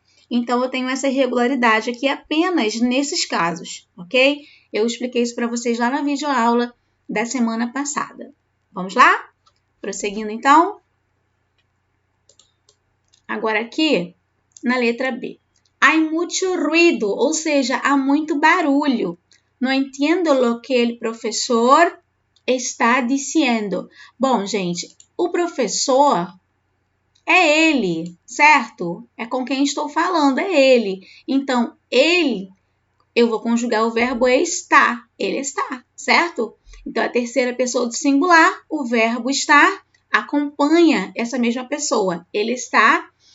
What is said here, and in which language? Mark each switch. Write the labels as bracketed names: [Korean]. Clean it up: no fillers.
[Portuguese] Então, eu tenho essa irregularidade aqui apenas nesses casos, ok? Eu expliquei isso para vocês lá na videoaula da semana passada. Vamos lá? Prosseguindo, então. Agora aqui, na letra B. [Spanish] Hay mucho ruido, [Portuguese] ou seja, há muito barulho. [Spanish] No entiendo lo que el profesor está diciendo. [Portuguese] Bom, gente, o professor é ele, certo? É com quem estou falando, é ele. Então, ele, eu vou conjugar o verbo estar. Ele está, certo? Então, a terceira pessoa do singular, o verbo estar, acompanha essa mesma pessoa. Ele está.